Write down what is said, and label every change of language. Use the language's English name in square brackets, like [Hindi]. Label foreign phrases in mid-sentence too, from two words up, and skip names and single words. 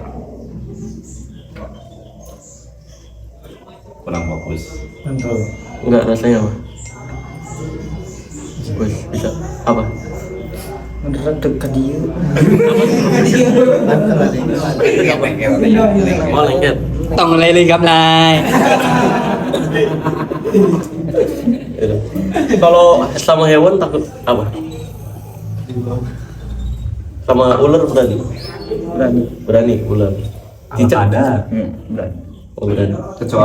[Indonesian] Kurang fokus. Mantap. Enggak, rasanya apa? Wes, bisa. Apa? Mendarat dekat dia. Oh, lengket. [Thai] ต้องอะไรเลยครับนาย [Indonesian] Yaudah. Kalau sama hewan takut apa? Sama ular berani? Berani. Berani ular. Cicak Ada. Berani. Oh, berani. Kecoa.